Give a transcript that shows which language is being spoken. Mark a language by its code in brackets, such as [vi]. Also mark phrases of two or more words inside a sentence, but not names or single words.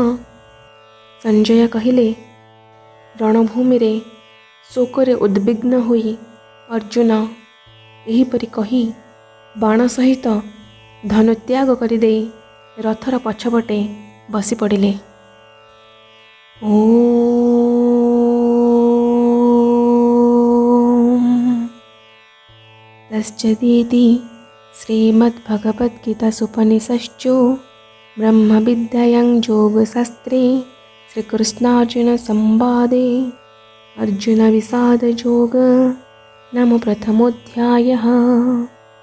[or] ସଞ୍ଜୟ କହିଲେ, ରଣଭୂମିରେ ଶୋକରେ ଉଦ୍ବିଗ୍ନ ହୋଇ ଅର୍ଜୁନ ଏହିପରି କହି ବାଣ ସହିତ ଧନୁତ୍ୟାଗ କରିଦେଇ ରଥର ପଛପଟେ ବସି ପଡ଼ିଲେ। [sa] तश्चेति श्रीमद्भगवद्गीतासूपनिषत्सु ब्रह्मविद्यायां योगशास्त्रे श्रीकृष्णार्जुनसंवादे अर्जुनविषादयोगो नाम प्रथमोऽध्यायः।